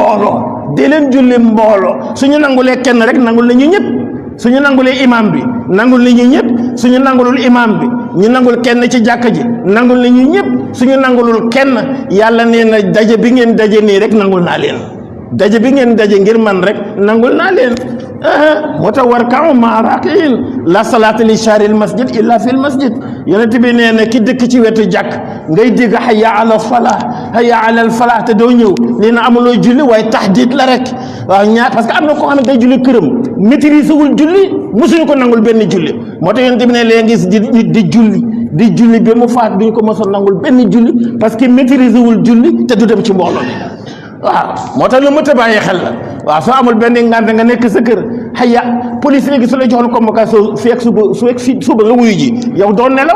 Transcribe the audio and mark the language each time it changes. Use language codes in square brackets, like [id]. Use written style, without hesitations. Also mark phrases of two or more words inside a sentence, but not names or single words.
[wo] mbooloo suñu nangulee kenn rek nangul nañu ñëpp suñu nangulee imam bi nangul nañu ñëpp suñu nangulul imam bi ñu nangul kenn ci jàkka ji nangul nañu ñëpp suñu nangulul kenn yàlla nee na daje bi ngeen daje nii rek nangul naa leen daje bi ngeen daje ngir man rek nangul naa leen moo tax [ar] واركعوا مع الراكعين لا صلاة لجار المسجد إلا في المسجد [wo] yonent bi nee na ki dëkk ci wetu jàkk ngay dégg [ar] حي على الفلاح حي على الفلاح [wo] te doo ñëw nee na amuloo julli waaye tahdid la rek waaw [fr] parce que [wo] am na koo xam ne day julli këram maîtriser wul julli musuñu ko nangul benn julli moo tax yonent bi ne leen gis di julli ba mu faat duñu ko mosoon nangul benn julli [fr] parce que [wo] maîtriser wul julli te du dem ci mbooloo waaw moo tax lu mët a bàyyi xel la waaw soo amul benn ngànt nga nekk sa kër xëya police léegi su la joxoon convocation feek suba nga wuyu ji yow doo